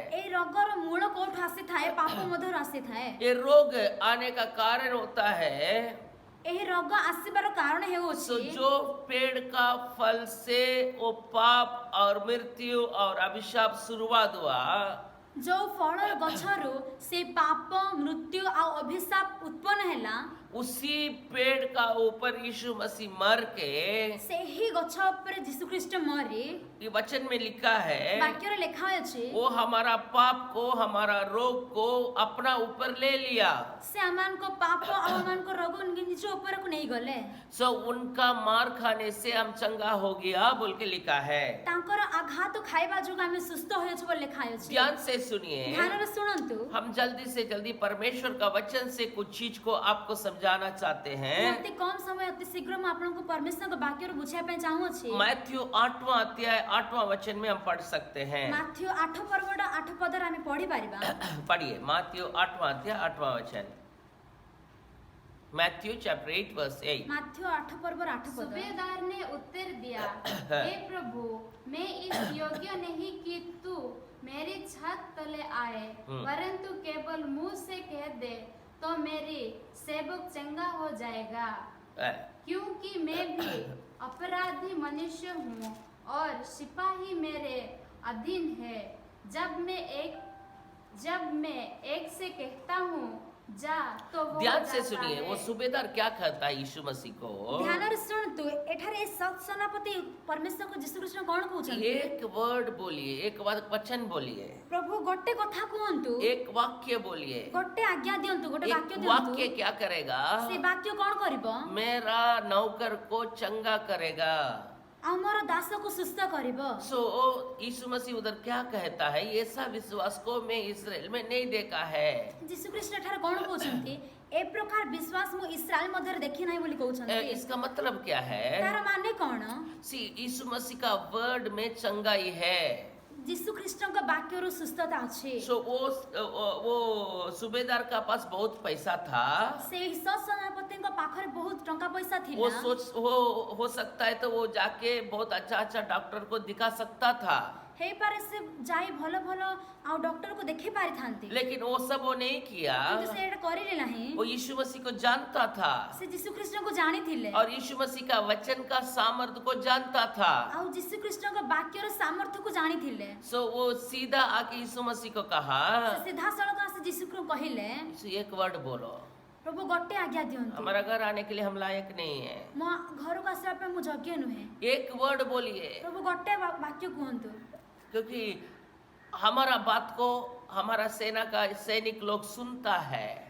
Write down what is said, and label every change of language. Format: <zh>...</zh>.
<or>ए रोगर मूल कोठ आसे थाए, पाप मधुर आसे थाए।</or> <hi>ये रोग आने का कारण होता है</hi> <or>ଏହି ରୋଗ ଆସିବାର କାରଣ</or> <hi>सो</hi> <or>ହେଉଛି</or> <hi>जो पेड़ का फल से वो पाप और मृत्यु और अभिशाप शुरुआत हुआ,</hi> <or>ଯୋଉ ଫଳ ଗଛରୁ ସେ ପାପ ମୃତ୍ୟୁ ଆଉ ଅଭିଶାପ ଉତ୍ପନ୍ନ ହେଲା</or> <hi>उसी पेड़ का ऊपर यीशु मसीह मर के,</hi> <or>ସେହି ଗଛ ଉପରେ ଯୀଶୁଖ୍ରୀଷ୍ଟ ମରି</or> <hi>ये वचन में लिखा है,</hi> <or>ବାକ୍ୟରେ ଲେଖା ଅଛି</or> <hi>वो हमारा पाप को, हमारा रोग को अपना ऊपर ले लिया।</hi> <or>ସେ ଆମମାନଙ୍କ ପାପ ଆଉ ଆମମାନଙ୍କ ରୋଗ ନିଜ ଉପରକୁ ନେଇଗଲେ।</or> <hi>सो उनका मार खाने से हम चंगा हो गया बोल के लिखा है।</hi> <or>ତାଙ୍କର ଆଘାତ ଖାଇବା ଯୋଗୁଁ ଆମେ ସୁସ୍ଥ ହୋଇଅଛୁ ବୋଲି ଲେଖା ଅଛି।</or> <hi>ध्यान से सुनिए,</hi> <or>ଧ୍ୟାନରେ ଶୁଣନ୍ତୁ।</or> <hi>हम जल्दी से जल्दी परमेश्वर का वचन से कुछ चीज को आपको समझाना चाहते हैं।</hi> <or>ଅତି କମ ସମୟ ଅତି ଶୀଘ୍ର ମୁଁ ଆପଣଙ୍କୁ ପରମେଶ୍ୱରଙ୍କ ବାକ୍ୟରୁ ବୁଝାଇବା ପାଇଁ ଚାହୁଁଅଛି।</or> <hi>मैथ्यू 8वां अध्याय 8वां वचन में हम पढ़ सकते हैं।</hi> <or>ମାଥ୍ୟୁ 8 ପର୍ବର 8 ପଦରେ ଆମେ ପଢି ପାରିବା।</or> <hi>पढ़िए मैथ्यू 8वां अध्याय 8वां वचन।</hi> <en>Matthew chapter 8 verse 8।</en> <or>ମାଥ୍ୟୁ 8 ପର୍ବର 8 ପଦ।</or> <hi>सूबेदार ने उत्तर दिया, हे प्रभु, मैं इस योग्य नहीं कि तू मेरी छत तले आए, परंतु केवल मुंह से कह दे तो मेरी सेवक चंगा हो जाएगा, क्योंकि मैं भी अपराधी मनुष्य हूँ और सिपाही मेरे अधीन है। जब मैं एक से कहता हूँ जा तो वो ध्यान से जाता सुनिए, है। वो सूबेदार क्या कहता है यीशु मसीह को?</hi> <or>ଧ୍ୟାନରେ ଶୁଣନ୍ତୁ ଏଠାରେ ସତ୍ ସେନାପତି ପରମେଶ୍ୱରଙ୍କୁ ଯୀଶୁଖ୍ରୀଷ୍ଟ କଣ କହୁଛନ୍ତି?</or> <hi>एक वर्ड बोलिए, एक वचन बोलिए,</hi> <or>ପ୍ରଭୁ ଗୋଟେ କଥା କୁହନ୍ତୁ,</or> <hi>एक वाक्य बोलिए।</hi> <or>ଗୋଟେ ଆଜ୍ଞା ଦିଅନ୍ତୁ, ଗୋଟେ ବାକ୍ୟ</or> <hi>एक</hi> <or>ଦିଅନ୍ତୁ।</or> <hi>वाक्य क्या करेगा?</hi> <or>ସେ ବାକ୍ୟ କଣ କରିବ?</or> <hi>मेरा नौकर को चंगा करेगा।</hi> <or>ଆମର ଦାସକୁ ସୁସ୍ଥ କରିବ।</or> <hi>सो यीशु मसीह उधर क्या कहता है? ऐसा विश्वास को मैं इस्राएल में नहीं देखा है।</hi> <or>ଯୀଶୁଖ୍ରୀଷ୍ଟ ଏଠାରେ କଣ କହୁଛନ୍ତି? ଏ ପ୍ରକାର ବିଶ୍ୱାସ ମୁଁ ଇସ୍ରାଏଲ ମଧ୍ୟରେ ଦେଖି ନାହିଁ ବୋଲି କହୁଛନ୍ତି।</or> <hi>इसका मतलब क्या है?</hi> <or>ତାର ମାନେ କଣ?</or> <hi>सी यीशु मसीह का वर्ड में चंगाई है।</hi> <or>ଯୀଶୁଖ୍ରୀଷ୍ଟଙ୍କ ବାକ୍ୟରୁ ସୁସ୍ଥତା ଅଛି।</or> <hi>सो वो सूबेदार का पास बहुत पैसा था।</hi> <or>ସେହି ସତ୍ ସେନାପତିଙ୍କ ପାଖରେ ବହୁତ ଟଙ୍କା ପଇସା</or> <hi>वो</hi> <or>ଥିଲା।</or> <hi>हो सकता है तो वो जाके बहुत अच्छा अच्छा डॉक्टर को दिखा सकता था,</hi> <or>ହେଇପାରେ ସେ ଯାଇ ଭଲ ଭଲ ଆଉ ଡକ୍ଟରକୁ ଦେଖି ପାରିଥାନ୍ତି,</or> <hi>लेकिन वो सब वो नहीं किया।</hi> <or>କିନ୍ତୁ ସେ ଏଇଟା କରିଲେ ନାହିଁ।</or> <hi>वो यीशु मसीह को जानता था</hi> <or>ସେ ଯୀଶୁଖ୍ରୀଷ୍ଟଙ୍କୁ ଜାଣିଥିଲେ</or> <hi>और यीशु मसीह का वचन का सामर्थ्य को जानता था।</hi> <or>ଆଉ ଯୀଶୁଖ୍ରୀଷ୍ଟଙ୍କ ବାକ୍ୟର ସାମर्थ୍ୟକୁ ଜାଣିଥିଲେ।</or> <hi>सो वो सीधा आके यीशु मसीह को कहा,</hi> <or>ସେ ସିଧାସଳଖ ଆସି ଯୀଶୁଙ୍କୁ କହିଲେ,</or> <hi>"यीशु, एक वर्ड बोलो,</hi> <or>ପ୍ରଭୁ ଗୋଟେ ଆଜ୍ଞା ଦିଅନ୍ତୁ,</or> <hi>हमारा घर आने के लिए हम लायक नहीं है।</hi> <or>ମୋ ଘରକୁ ଆସିବା ପାଇଁ ମୁଁ ଯୋଗ୍ୟ ନୁହେଁ।</or> <hi>एक वर्ड बोलिए,</hi> <or>ପ୍ରଭୁ ଗୋଟେ ବାକ୍ୟ କୁହନ୍ତୁ,</or> <hi>क्योंकि हमारा बात को हमारा सेना का सैनिक लोग सुनता है।</hi>